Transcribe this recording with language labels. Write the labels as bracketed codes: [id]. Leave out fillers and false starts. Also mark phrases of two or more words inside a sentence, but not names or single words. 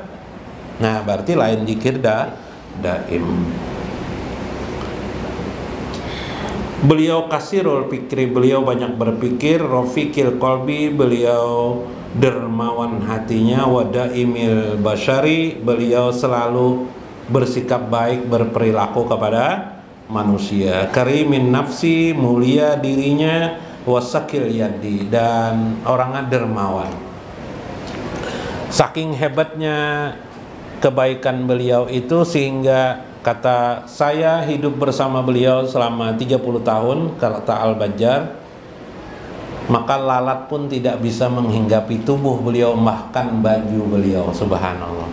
[bjn] Nah berarti lain zikir daim. [id] Beliau [ar] كثير الفكر, [id] beliau banyak berpikir, [ar] رفيق القلب, [id] beliau dermawan hatinya, [ar] ودائم البشر, [id] beliau selalu bersikap baik, berperilaku kepada manusia, [ar] كريم النفس, [id] mulia dirinya, [ar] وسخي اليد, [id] dan orangnya dermawan. Saking hebatnya kebaikan beliau itu sehingga kata saya hidup bersama beliau selama 30 tahun, kata Al-Bajjar, maka lalat pun tidak bisa menghinggapi tubuh beliau, bahkan baju beliau, subhanallah.